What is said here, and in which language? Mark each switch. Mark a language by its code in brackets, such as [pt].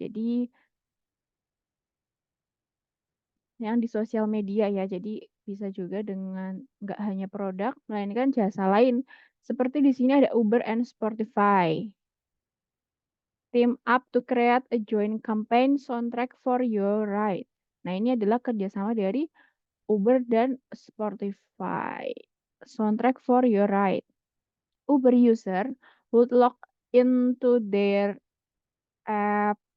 [id] Jadi yang di sosial media ya, jadi bisa juga dengan nggak hanya produk, melainkan jasa lain. Seperti di sini ada Uber and Spotify. [en] Team up to create a joint campaign soundtrack for your ride. [id] Nah, ini adalah kerjasama dari Uber dan Spotify. [en] Soundtrack for your ride. Uber user would log into their app.